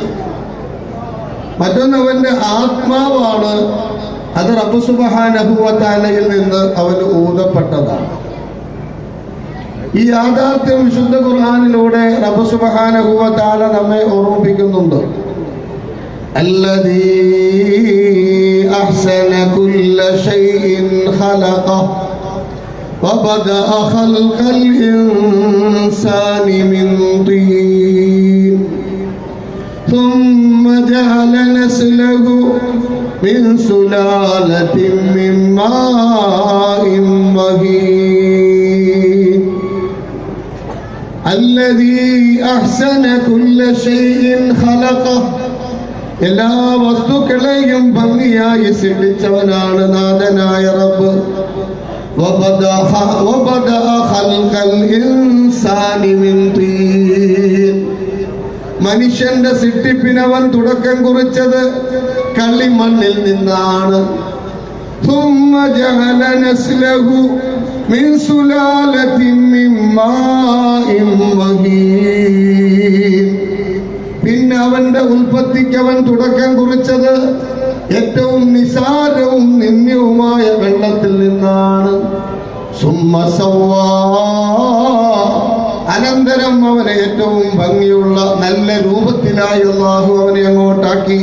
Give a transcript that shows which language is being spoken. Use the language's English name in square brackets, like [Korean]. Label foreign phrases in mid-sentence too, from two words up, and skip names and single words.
[Malayalam] മറ്റൊന്ന് അവന്റെ ആത്മാവാണ്, അത് റബ്ബ് [Arabic] سبحانه وتعالى [Malayalam] നിന്ന് അവന് ഊതപ്പെട്ടതാണ്. ഈ യാഥാർത്ഥ്യം വിശുദ്ധ ഖുർആനിലൂടെ റബ്ബ് [Arabic] سبحانه وتعالى [Malayalam] നമ്മെ ഓർമ്മിപ്പിക്കുന്നുണ്ട്. [Arabic] الذي أحسن كل شيء خلقه وبدأ خلق الإنسان من طين ثم جعل نسله من سلالة من ماء مهين الذي أحسن كل شيء خلقه. [Malayalam] എല്ലാ വസ്തുക്കളെയും ഭംഗിയായി സൃഷ്ടിച്ചവനാണ് നാഥനായ റബ്ബ്. [Arabic] وبدأ خلق الإنسان من طين. [Malayalam] മനുഷ്യന്റെ സൃഷ്ടിപ്പിനവൻ തുടക്കം കുറിച്ചത് കളിമണ്ണിൽ നിന്നാണ്. [Arabic] ثم جعل نسله من سلالة من ماء مهين. [Malayalam] പിന്നെ അവന്റെ ഉൽപ്പത്തിക്ക് അവൻ തുടക്കം കുറിച്ചത് ഏറ്റവും നിസാരവും നിന്ദ്യവുമായ വെള്ളത്തിൽ നിന്നാണ്. അനന്തരം അവനെ ഏറ്റവും ഭംഗിയുള്ള നല്ല രൂപത്തിലായി അല്ലാഹു അവനെ അങ്ങോട്ടാക്കി.